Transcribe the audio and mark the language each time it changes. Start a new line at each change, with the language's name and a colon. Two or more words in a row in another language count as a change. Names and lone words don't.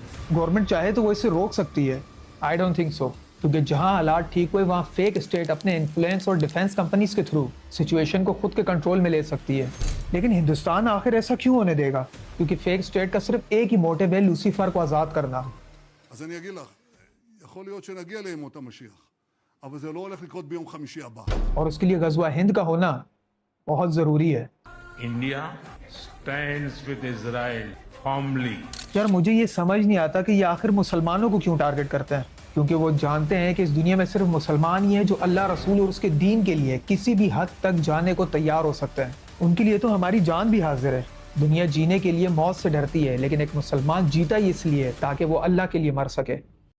Hindi: गवर्नमेंट चाहे तो वो इसे रोक सकती है।
English: I don't think so,
Hindi: क्योंकि जहां हालात ठीक हुए वहां
English: fake state
Hindi: अपने इन्फ्लुएंस और
English: defense companies
Hindi: के थ्रू सिचुएशन को खुद के कंट्रोल में ले सकती है। लेकिन हिंदुस्तान आखिर ऐसा क्यों होने देगा? क्योंकि
English: fake state
Hindi: का सिर्फ एक ही मोटिव है, लूसीफर को आज़ाद करना।
Hebrew: אז אני אגיד לך, יכול להיות שנגיע לימות המשיח, אבל זה לא הולך לקרות ביום חמישי הבא.
Hindi: और उसके लिए ग़ज़वा हिंद का होना बहुत जरूरी है।
English: India stands with Israel firmly.
Hindi: यार मुझे ये समझ नहीं आता कि ये आखिर मुसलमानों को क्यों टारगेट करते हैं, क्योंकि वो जानते हैं कि इस दुनिया में सिर्फ मुसलमान ही है जो अल्लाह रसूल और उसके दीन के लिए किसी भी हद तक जाने को तैयार हो सकते हैं। उनके लिए तो हमारी जान भी हाजिर है। दुनिया जीने के लिए मौत से डरती है, लेकिन एक मुसलमान जीता ही इसलिए ताकि वो अल्लाह के लिए मर सके।